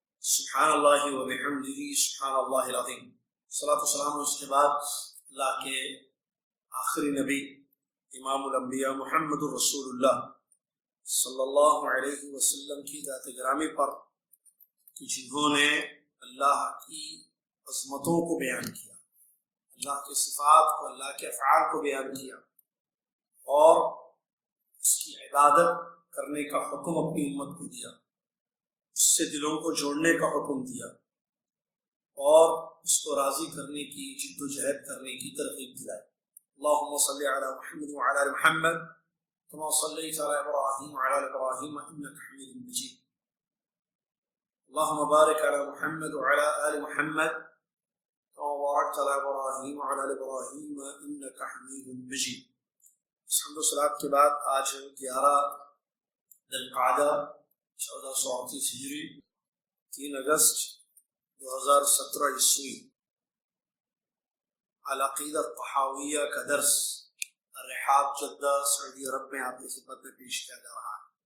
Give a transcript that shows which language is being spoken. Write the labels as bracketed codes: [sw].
[ar] سبحان اللہ و بحمدہ سبحان اللہ العظیم. [ur] صلاۃ والسلام اس کے بعد اللہ کے آخری نبی امام الانبیاء محمد الرسول اللہ صلی اللہ علیہ وسلم کی ذات گرامی پر کہ جنہوں نے اللہ کی عظمتوں کو بیان کیا، اللہ کے صفات کو، اللہ کے افعال کو بیان کیا اور اس کی عبادت کرنے کا حکم اپنی امت کو دیا، اس سے دلوں کو جوڑنے کا حکم دیا اور اس کو راضی کرنے کی جد و جہد کرنے کی ترغیب دلائی. [ar] اللهم صل على محمد وعلى آل محمد كما صليت على إبراهيم وعلى آل إبراهيم إنك حميد مجيد. اللهم بارك على محمد وعلى آل محمد كما باركت على إبراهيم وعلى آل إبراهيم إنك حميد مجيد. [ur] الحمد لله کے بعد آج 11 ذی القعدہ 1438 ہجری 3 اگست 2017 عیسوی العقیدہ الطحاویہ کا درس الرحاب جدہ سعودی عرب میں آپ کی خدمت میں پیش کیا جا رہا ہے.